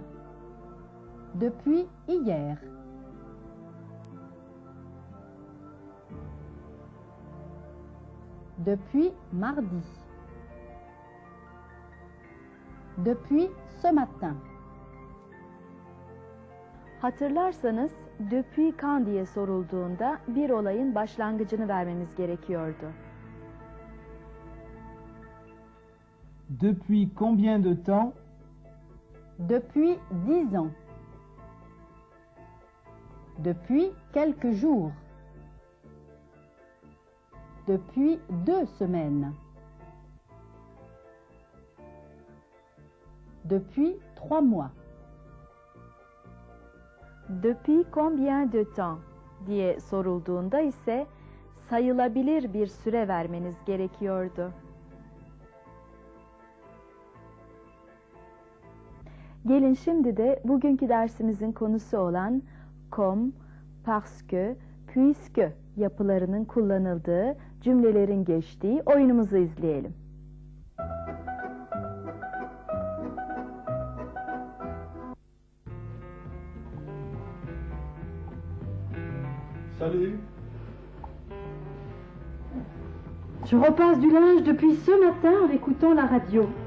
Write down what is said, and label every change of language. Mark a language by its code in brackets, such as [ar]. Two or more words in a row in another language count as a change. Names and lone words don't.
[fr] Depuis hier. Depuis mardi. Depuis ce matin. [tr] Hatırlarsanız [fr] depuis quand [tr] diye sorulduğunda bir olayın başlangıcını vermemiz gerekiyordu. [fr] Depuis combien de temps? Depuis 10 ans. Depuis quelques jours. Depuis 2 semaines. Depuis 3 mois. Depuis combien de temps [tr] diye sorulduğunda ise sayılabilir bir süre vermeniz gerekiyordu. Gelin şimdi de bugünkü dersimizin konusu olan [fr] comme, parce que, puisque [tr] yapılarının kullanıldığı, cümlelerin geçtiği oyunumuzu izleyelim. [fr] Salut. Je repasse du linge depuis ce matin en écoutant la radio.